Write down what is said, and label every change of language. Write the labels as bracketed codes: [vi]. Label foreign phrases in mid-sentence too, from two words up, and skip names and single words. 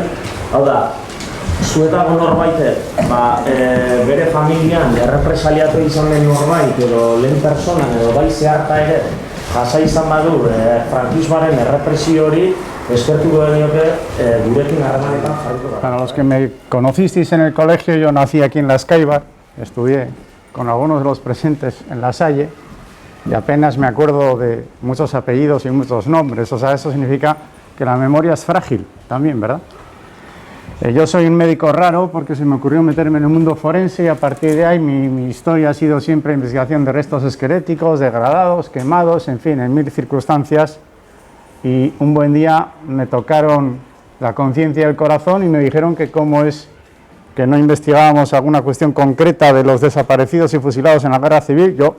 [eu] Hau da, zuetako norbaitek, bere familian errepresaliatu izan den norbait edo lehen personan edo bai zeharta ere jasa izan badu frankismoaren errepresio hori eskertuko genioke gurekin harremanetan jarriko da. [es] Para los que me conocisteis en el colegio, yo nací aquí en La Escaiva, estudié con algunos de los presentes en La Salle, y apenas me acuerdo de muchos apellidos y muchos nombres, o sea, eso significa que la memoria es frágil también, ¿verdad? Yo soy un médico raro porque se me ocurrió meterme en el mundo forense y a partir de ahí mi historia ha sido siempre investigación de restos esqueléticos, degradados, quemados, en fin, en mil circunstancias, y un buen día me tocaron la conciencia y el corazón y me dijeron que cómo es que no investigábamos alguna cuestión concreta de los desaparecidos y fusilados en la guerra civil.